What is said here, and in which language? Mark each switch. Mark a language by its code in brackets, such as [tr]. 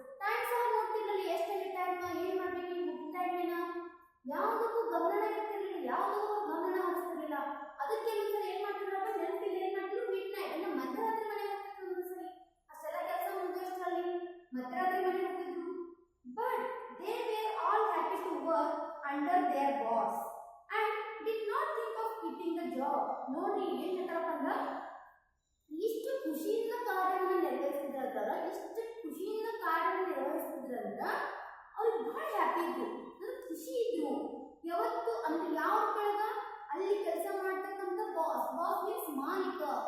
[kn] Time ಸಹ ನೋಡ್ತಿರ್ಲಿಲ್ಲ, ಎಷ್ಟಲ್ಲಿ time, ಏನ್ ಮಾಡ್ಬೇಕು, ಬುಕ್ ಟೈಮ್ ಏನ, ಯಾವುದಕ್ಕೂ ಗಮನ ಇರ್ತಿರ್ಲಿಲ್ಲ, ಯಾವುದಕ್ಕೂ ಗಮನ ಹರಿಸ್ತಿರ್ಲಿಲ್ಲ. ಅದಕ್ಕೆ ಒಂದ್ಸರಿ ಏನ್ ಮಾಡ್ತಿದ್ರಪ್ಪ ನೆನಪಿಲ್ಲ, ಏನ್ ಮಾಡ್ತಿದ್ರು ಮಿಡ್ ನೈಟ್ ಅಂದ್ರೆ ಮಧ್ಯರಾತ್ರಿ ಮನೆಗೆ ಹೋಗ್ತಿದ್ರು. ಒಂದ್ಸರಿ ಅಷ್ಟೆಲ್ಲ ಕೆಲಸ ಮುಗಿದಷ್ಟರಲ್ಲಿ ಮಧ್ಯರಾತ್ರಿ ಮನೆಗೆ ಹೋಗ್ತಿದ್ರು. [en] But they were all happy to work under their boss and did not think of quitting the job. [kn] ನೋಡ್ರಿ ಏನ್ ಹೇಳ್ತಾರಪ್ಪ ಅಂದ್ರೆ ಇಷ್ಟು ಖುಷಿಯಿಂದ ಕಾರ್ಯವನ್ನು ನಿರ್ವಹಿಸಿದ್ರಲ್ಲ, ಇಷ್ಟು ಖುಷಿಯಿಂದ ಕಾರ್ಯವನ್ನು ನಿರ್ವಹಿಸಿದ್ರಿಂದ ಅವ್ರಿಗೆ ಬಹಳ ಹ್ಯಾಪಿ ಇದ್ರು, ಅಂದ್ರೆ ಖುಷಿ ಇದ್ರು. ಯಾವತ್ತು ಅಂದ್ರೆ ಯಾವ ಕೆಳಗ ಅಲ್ಲಿ ಕೆಲಸ ಮಾಡ್ತಕ್ಕಂಥ ಬಾಸ್ ಮೀನ್ಸ್ ಮಾಲೀಕ.